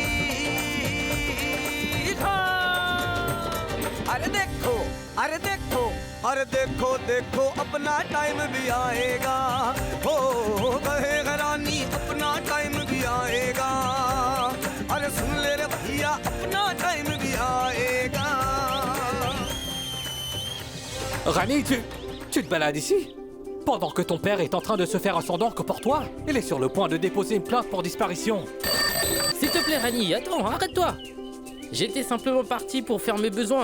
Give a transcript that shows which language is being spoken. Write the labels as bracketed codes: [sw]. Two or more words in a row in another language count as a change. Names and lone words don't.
[hi] अरे देखो अरे देखो अरे देखो देखो अपना टाइम भी आएगा हो कहे रानी अपना टाइम भी आएगा अरे सुन ले रे भैया अपना टाइम भी आएगा [fr] Rani, tu te balades ici? Pendant que ton père est en train de se faire un sang d'encre pour toi, il est sur le point de déposer une plainte pour disparition. S'il te plaît, Rani, attends, arrête-toi. J'étais simplement parti pour faire mes besoins.